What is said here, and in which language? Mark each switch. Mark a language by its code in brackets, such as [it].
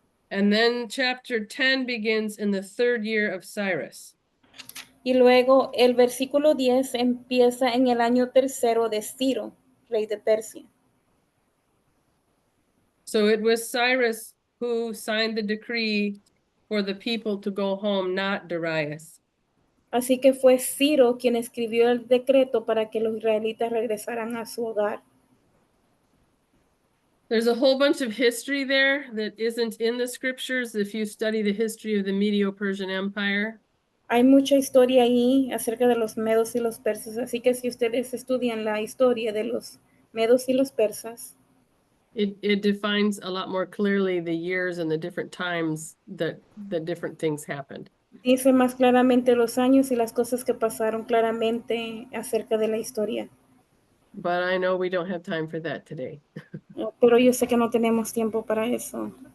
[en] And then chapter 10 begins in the third year of Cyrus. [es] Y luego el versículo 10 empieza en el año tercero de Ciro, rey de Persia. [en] So it was Cyrus who signed the decree for the people to go home, not Darius. [es] Así que fue Ciro quien escribió el decreto para que los israelitas regresaran a su hogar. [en] There's a whole bunch of history there that isn't in the scriptures if you study the history of the Medo-Persian Empire. [es] Hay mucha historia ahí acerca de los medos y los persas, así que si ustedes estudian la historia de los medos y los persas, [en] It defines a lot more clearly the years and the different times that different things happened. [es] dice más claramente los años y las cosas que pasaron claramente acerca de la historia. [en] But I know we don't have time for that today. [es] Pero yo sé que no tenemos tiempo para eso.